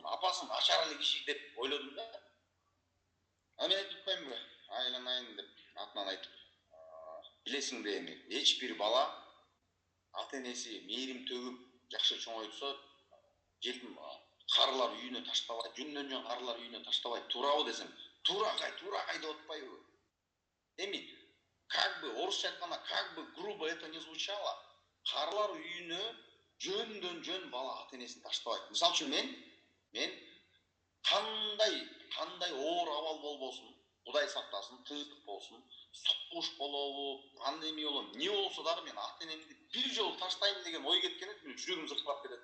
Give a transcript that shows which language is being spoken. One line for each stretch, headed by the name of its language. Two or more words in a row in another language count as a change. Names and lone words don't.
Kyrgyz: Апасы начар эле киши деп ойлодум да. Мен айтып коюмбу, айланайын деп атынан айтып. Билесиңби эми, эч бир бала ата-энеси мээрим төгүп жакшы чоңойтса, жетим карылар үйүнө таштабай, жөндөн жөн карылар үйүнө таштабай, туурабы десем, туурагай деп атпайбы? Эми
Russian: как бы
Kyrgyz: орусча айтканда,
Russian: как бы грубо это не звучало,
Kyrgyz: карылар үйүнө жөндөн жөн бала ата-энесин таштабайт. Мисалы үчүн мен кандай оор абал болбосун, Кудай сактасын, тынчтык болсун, согуш болобу, пандемия болобу, не болсо дагы мен ата-энемди бир жолу таштайм деген ой кеткенде жүрөгүм зыркырап кетет.